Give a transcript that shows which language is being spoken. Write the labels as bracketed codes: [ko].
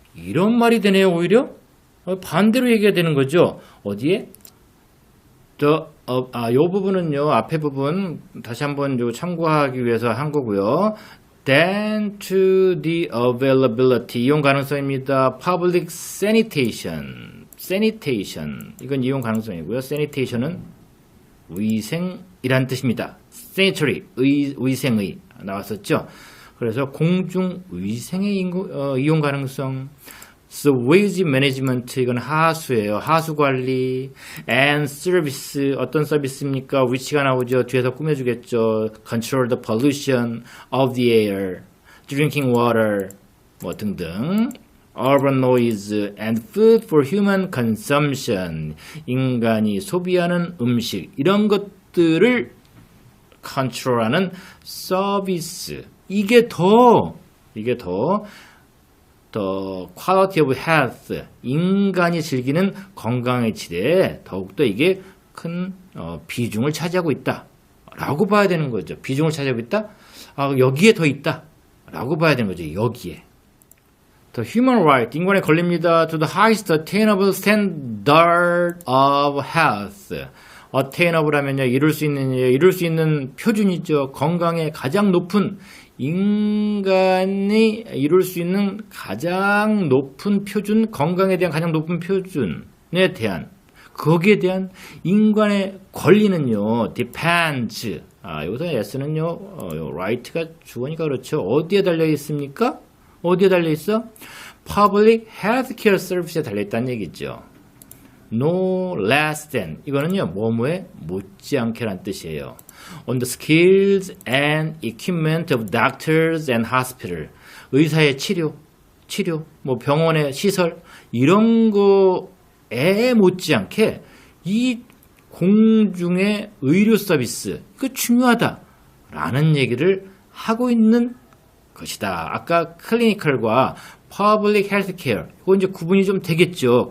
[ko] 이런 말이 되네요, 오히려. 반대로 얘기가 되는 거죠. 어디에? 요 부분은요, 앞에 부분, 다시 한번 참고하기 위해서 한 거고요. [en] Then to the availability, [ko] 이용 가능성입니다. [en] Public sanitation, [ko] 이건 이용 가능성이고요. Sanitation은 위생이란 뜻입니다. Sanitary, 위생의 나왔었죠. 그래서 공중 위생의 이용 가능성. [en] Sewage management, [ko] 이건 하수예요. 하수 관리. [en] And service, [ko] 어떤 서비스입니까? 위치가 나오죠. 뒤에서 꾸며주겠죠. [en] Control the pollution of the air, drinking water, [ko] 뭐 등등. [en] Urban noise and food for human consumption, [ko] 인간이 소비하는 음식, 이런 것들을 컨트롤하는 서비스. 이게 더 [en] the quality of health, [ko] 인간이 즐기는 건강의 질에 더욱더 이게 큰 비중을 차지하고 있다 라고 봐야 되는 거죠. 비중을 차지하고 있다? 여기에 더 있다 라고 봐야 되는 거죠. 여기에. [en] The human right, [ko] 인권에 걸립니다. [en] To the highest attainable standard of health. [ko] attainable 하면요, 이룰 수 있는 표준이죠. 건강의 가장 높은, 인간이 이룰 수 있는 가장 높은 표준, 건강에 대한 가장 높은 표준에 대한, 거기에 대한 인간의 권리는요, depends. 여기서 s는요, right가 주어니까 그렇죠. 어디에 달려 있습니까? 어디에 달려 있어? Public Healthcare Service에 달려 있다는 얘기죠. [en] No less than. [ko] 이거는요, 뭐뭐에 못지않게란 뜻이에요. [en] On the skills and equipment of doctors and hospital. [ko] 의사의 치료, 뭐 병원의 시설, 이런 거에 못지않게 이 공중의 의료 서비스, 이거 중요하다라는 얘기를 하고 있는 것이다. 아까 클리니컬과 퍼블릭 헬스케어, 이거 이제 구분이 좀 되겠죠.